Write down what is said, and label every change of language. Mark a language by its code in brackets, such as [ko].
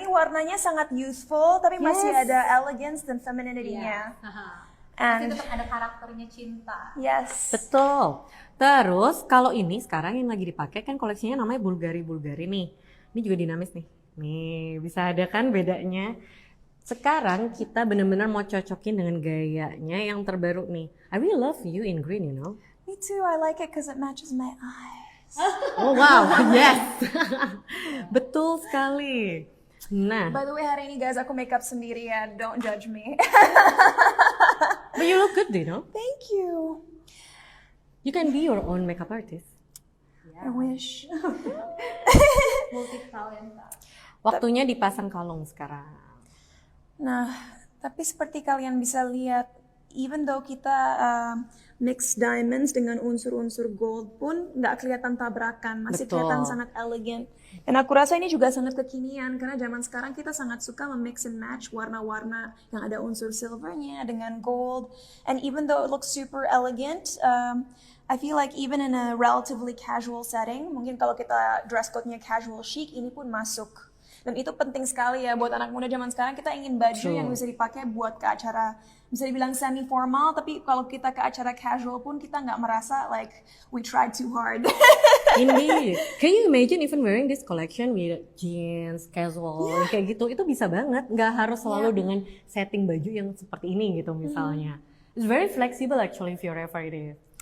[id] Ini warnanya sangat youthful, tapi masih ada elegance dan femininity-nya. Tapi [en] And [id] tetap ada karakternya Cinta. [en] yes, [id] Betul. Terus kalau ini sekarang yang lagi dipakai kan koleksinya namanya Bulgari nih. Ini juga dinamis nih. Nih bisa ada kan bedanya. Sekarang kita benar-benar mau cocokin dengan gayanya yang terbaru nih. [en] I really love you in green, you know. me too. I like it because it matches my eyes. Oh wow, yes. [id] Betul sekali. Nah, [en] By the way, [id] hari ini guys aku makeup sendiri ya. [en] Don't judge me. but you look good, you know. Thank you. You can be your own makeup artist. I wish. [id] Multi-talenta. Waktunya dipasang kalung sekarang. Nah, tapi seperti kalian bisa lihat, [en] even though [id] kita mix diamonds dengan unsur-unsur gold pun nggak kelihatan tabrakan, masih Betul. kelihatan sangat elegant. Dan aku rasa ini juga sangat kekinian karena zaman sekarang kita sangat suka memix and match warna-warna yang ada unsur silvernya dengan gold. [en] And even though it looks super elegant, I feel like even in a relatively casual setting, [id] mungkin kalau kita dress code-nya casual chic, ini pun masuk. Dan itu penting sekali ya buat anak muda zaman sekarang, kita ingin baju yang bisa dipakai buat ke acara, bisa dibilang semi formal, tapi kalau kita ke acara casual pun kita nggak merasa [en] like we tried too hard. Indeed. Can you imagine even wearing this collection with jeans, casual, [id] kayak gitu, itu bisa banget. Nggak harus selalu dengan setting baju yang seperti ini gitu misalnya. [en] It's very flexible actually if you're ever it is.